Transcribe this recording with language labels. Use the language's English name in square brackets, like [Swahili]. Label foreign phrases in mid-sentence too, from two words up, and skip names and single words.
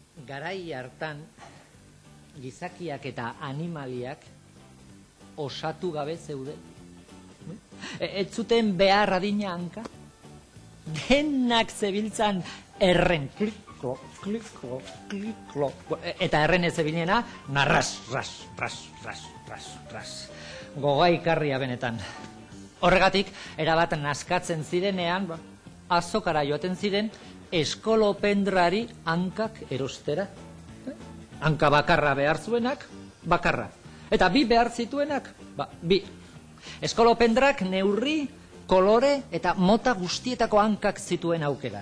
[Basque] garai hartan gizakiak eta animaliak osatu gabe zeuden. Ez zuten behar adina hanka. Denak zebiltzan erren, kliklo, kliklo, kliklo. Eta erren ez zebilena, narras, ras, ras, ras, ras, ras. Gogaikarria benetan. Horregatik, erabat naskatzen zirenean, azokara joaten ziren, eskolopendrari hankak erostera. Hanka bakarra behar zuenak, bakarra. Eta bi behar zituenak, bi. Eskolopendrak neurri, kolore eta mota guztietako hankak zituen aukeran.